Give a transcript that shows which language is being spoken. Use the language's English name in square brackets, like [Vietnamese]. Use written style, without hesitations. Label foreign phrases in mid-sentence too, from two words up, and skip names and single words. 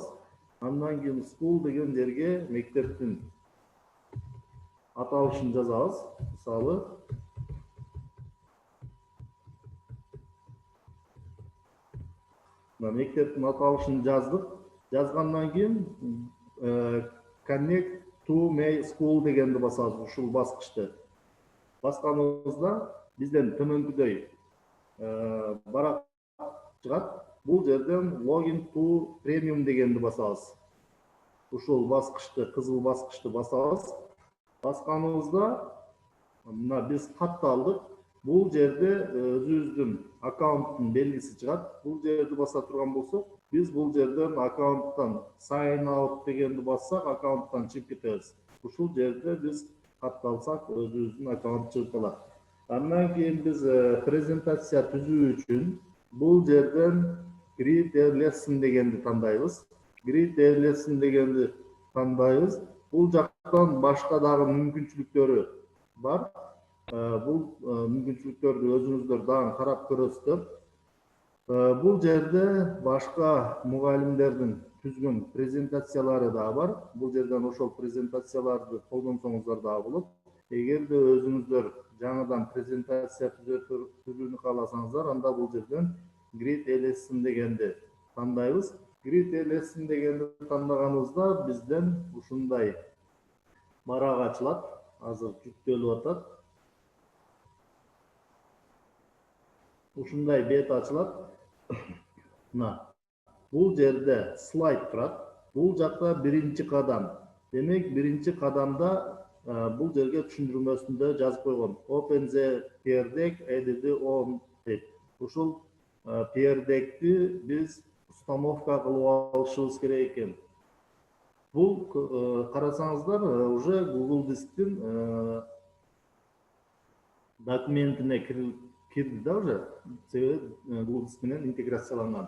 [Kyrgyz] Андан кийин school деген жерге мектептин аталышын жазабыз. Мисалы мектептин аталышын жаздык. Жазгандан кийин [English] connect to my school [Kyrgyz] дегенди басабыз. Ушул баскычты басканыбызда бизден төмөнкүдөй барак чыгат. Бул жерден [English] login to premium [Kyrgyz] дегенди басабыз. Ушул баскычты, кызыл баскычты басабыз. Басканыбызда мына биз катты алдык. Бул жерде өзүбүздүн аккаунттун белгиси чыгат. Бул жерди баса турган болсок, биз бул жерден аккаунттан [English] sign out [Kyrgyz] дегенди бассак, аккаунттан чыгып кетебиз. Ушул жерде биз катты алсак, өзүбүздүн аккаунт чыгып калат. Андан кийин биз презентация түзүү үчүн бул жерден [English] create a lesson [Kyrgyz] дегенди тандайбыз. [English] Create a lesson [Kyrgyz] дегенди тандайбыз. Бул жактан башка дагы мүмкүнчүлүктөрү бар. Бул мүмкүнчүлүктөрдү өзүңүздөр дагы карап көрөсүздөр. Бул жерде башка мугалимдердин түзгөн презентациялары да бар. Бул жерден ошол презентацияларды колдонсоңуздар да болот. Эгерде өзүңүздөр жаңыдан презентация түзүүнү кааласаңыздар, анда бул жерден [English] Create a lesson [Kyrgyz] дегенди тандайбыз. [English] Create a lesson [Kyrgyz] дегенди тандаганыбызда бизден ушундай барак ачылат. Азыр жүктөлүп атат. Ушундай бет ачылат. Мына бул жерде слайд турат. Бул жакта биринчи кадам. Демек, биринчи кадамда бул жерге түшүндүрмөсүндө жазып койгон. [English] Open the peer deck, edit on деп. [Kyrgyz] Ушул [English] peer deckти [Kyrgyz] биз установка кылып алышыбыз керек экен. Бул карасаңыздар уже Google Дисктин документине кирди да уже. Себеби Google Диск менен интеграцияланган.